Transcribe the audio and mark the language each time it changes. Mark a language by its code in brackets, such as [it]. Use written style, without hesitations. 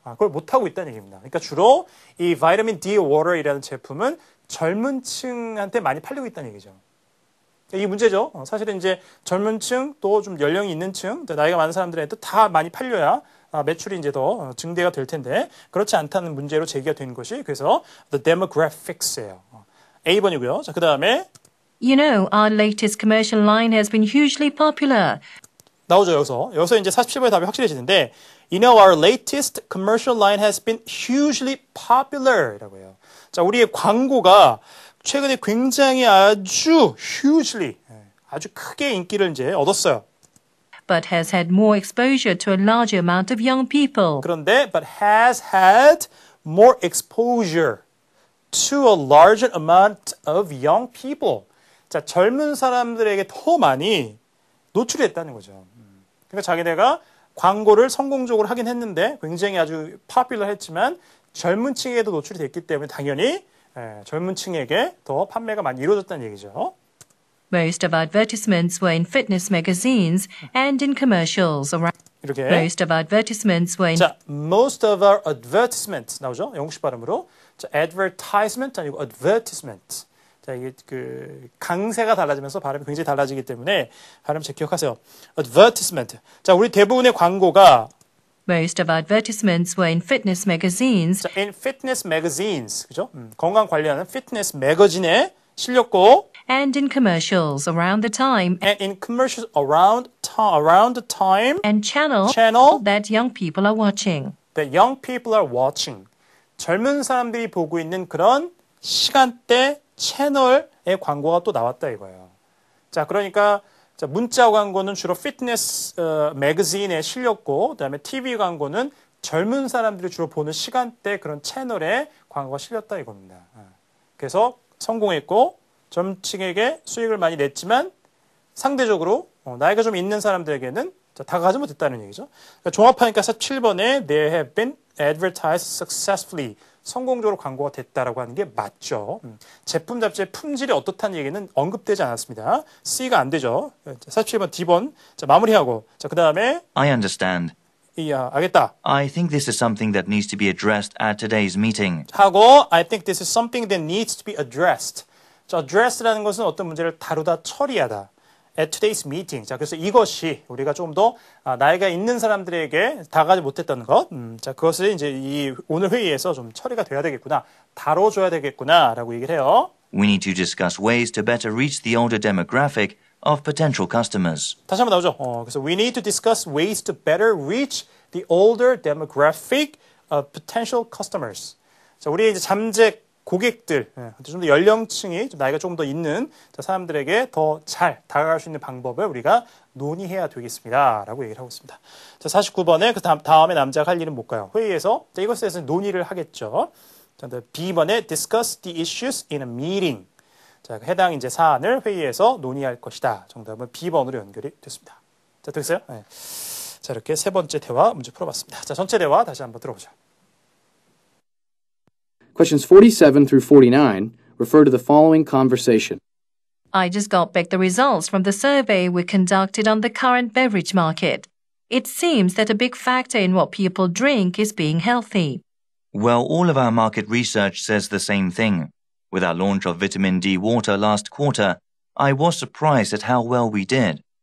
[ko] 그걸 못하고 있다는 얘기입니다. 그러니까 주로 이 비타민 D 워터이라는 제품은 젊은 층한테 많이 팔리고 있다는 얘기죠. 이 문제죠. 사실은 이제 젊은 층, 또 좀 연령이 있는 층, 나이가 많은 사람들한테 다 많이 팔려야 매출이 이제 더 증대가 될 텐데 그렇지 않다는 문제로 제기가 된 것이 그래서 [en] the demographics [ko] 예요. A번이고요. 자, 그 다음에 [en] You know, our latest commercial line has been hugely popular. [ko] 나오죠, 여기서 이제 47번의 답이 확실해지는데 [en] You know, our latest commercial line has been hugely popular [ko] 이라고 해요. 자, 우리의 광고가 최근에 굉장히 아주 hugely, 아주 크게 인기를 이제 얻었어요. [en] But has had more exposure to a larger amount of young people. 그런데 but has had more exposure to a larger amount of young people. [ko] 자, 젊은 사람들에게 더 많이 노출이 됐다는 거죠. 그러니까 자기네가 광고를 성공적으로 하긴 했는데 굉장히 아주 popular했지만 젊은 층에도 노출이 됐기 때문에 당연히 젊은 층에게 더 판매가 많이 이루어졌다는 얘기죠. [en] Most of our advertisements were in fitness magazines and in commercials. [ko] 이렇게. [en] Most of our advertisements were in... 자, most of our advertisements 나오죠? [ko] 영국식 발음으로. 자, advertisement 아니고 advertisement. 자, 이게 그 강세가 달라지면서 발음이 굉장히 달라지기 때문에 발음 잘 기억하세요. [en] advertisement. [ko] 자, 우리 대부분의 광고가 [en] Most of our advertisements were in fitness magazines. 자, in fitness magazines. 그죠? [ko] 건강 관리하는 fitness 매거진에 실렸고 [en] And in commercials around the time. and in commercials around the time And channel that young people are watching. that young people are watching. [ko] 젊은 사람들이 보고 있는 그런 시간대 채널의 광고가 또 나왔다 이거예요. 자, 그러니까 자, 문자 광고는 주로 피트니스 매거진에 실렸고 그다음에 TV 광고는 젊은 사람들이 주로 보는 시간대 그런 채널에 광고가 실렸다 이겁니다. 그래서 성공했고 젊층에게 수익을 많이 냈지만 상대적으로 나이가 좀 있는 사람들에게는 다가가지 못했다는 얘기죠. 그러니까 종합하니까 7번에 [en] they have been advertised successfully. [ko] 성공적으로 광고가 됐다라고 하는 게 맞죠. 제품 자체의 품질이 어떻다는 얘기는 언급되지 않았습니다. C가 안 되죠. 47번 D번. 자, 마무리하고. 자, 그 다음에 [en] I understand. [ko] 알겠다. [en] I think this is something that needs to be addressed at today's meeting. 하고 I think this is something that needs to be addressed. [ko] 자, address라는 것은 어떤 문제를 다루다 처리하다. [en] At today's meeting. [ko] 자, 그래서 이것이 우리가 좀 더 나이가 있는 사람들에게 다가가지 못했던 것. 자, 그것을 이제 이 오늘 회의에서 좀 처리가 돼야 되겠구나. 다뤄줘야 되겠구나라고 얘기를 해요. [en] We need to discuss ways to better reach the older demographic of potential customers. [ko] 다시 한번 나오죠. 그래서 [en] we need to discuss ways to better reach the older demographic of potential customers. [ko] 자, 우리의 이제 잠재 고객들, 좀 더 연령층이 좀 나이가 조금 더 있는 사람들에게 더 잘 다가갈 수 있는 방법을 우리가 논의해야 되겠습니다. 라고 얘기를 하고 있습니다. 자, 49번에 그 다음에 남자가 할 일은 뭘까요? 회의에서, 자, 이것에 대해서 논의를 하겠죠. [en] 자, B번에 discuss the issues in a meeting. [ko] 자, 해당 이제 사안을 회의에서 논의할 것이다. 정답은 B번으로 연결이 됐습니다. 자, 됐어요? 네. 자, 이렇게 세 번째 대화 문제 풀어봤습니다. 자, 전체 대화 다시 한번 들어보죠. [en] Questions 47 through 49 refer to the following conversation. I just got back the results from the survey we conducted on the current beverage market. It seems that a big factor in what people drink is being healthy. Well, all of our market research says the same thing. With our launch of vitamin D water last quarter, I was surprised at how well we did.